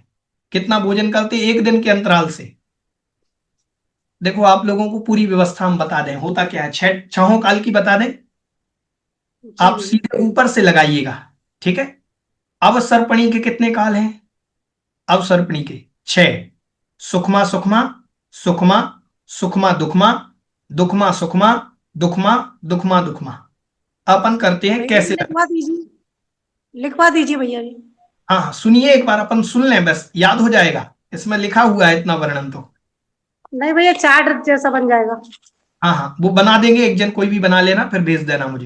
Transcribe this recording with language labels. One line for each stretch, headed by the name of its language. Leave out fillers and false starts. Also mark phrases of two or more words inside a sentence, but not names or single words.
Hindi: कितना भोजन करते हैं? 1 दिन के अंतराल से। देखो आप लोगों को पूरी व्यवस्था हम बता दें, होता क्या है, 6 काल की बता दें। आप सीधे ऊपर से लगाइएगा। ठीक है। अवसर्पणी के कितने काल हैं? अवसर्पणी के 6। सुखमा सुखमा, सुखमा, सुखमा दुखमा, दुखमा सुखमा, दुखमा दुखमा दुखमा। अपन करते हैं भैया जी कैसे? लिखवा दीजिए, लिखवा दीजिए भैया जी। हाँ हाँ, सुनिए एक बार, अपन सुन लें, बस याद हो जाएगा, इसमें लिखा हुआ है इतना वर्णन तो। नहीं भैया, चार्ट जैसा बन जाएगा। हाँ हाँ, वो बना देंगे, एक जन कोई भी बना लेना, फिर भेज देना मुझे।